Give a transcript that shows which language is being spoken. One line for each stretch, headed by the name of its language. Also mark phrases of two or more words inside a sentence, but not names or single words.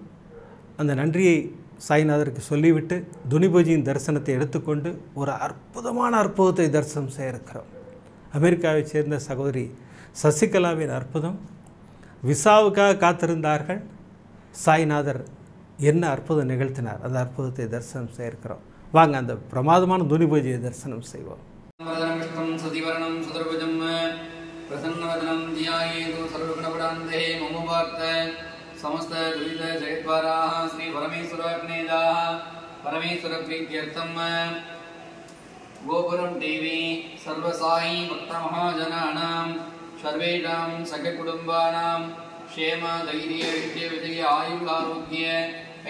Tamil: அந்த நன்றியை சாய்நாதருக்கு சொல்லிவிட்டு துனி பூஜையின் தரிசனத்தை எடுத்துக்கொண்டு ஒரு அற்புதமான அற்புதத்தை தரிசனம் செய்ய இருக்கிறோம். அமெரிக்காவை சேர்ந்த சகோதரி சசிகலாவின் அற்புதம். விசாவுக்காக காத்திருந்தார்கள். சாய்நாதர் என்ன அற்புதம் நிகழ்த்தினார், அந்த அற்புதத்தை தரிசனம் செய்ய இருக்கிறோம். வாங்க அந்த பிரமாதமான துனி பூஜையை தரிசனம் செய்வோம்.
Sanskrit: समस्त दुरित जयद्वाराः श्री परमेश्वराग्नेदाः परमेश्वर प्रीत्यर्थं गोपुरं टीवी सर्वसाई भक्त महाजनानां सर्वेषां सखकुटुम्बानां क्षेम धैर्य विद्य विजय आयुरारोग्य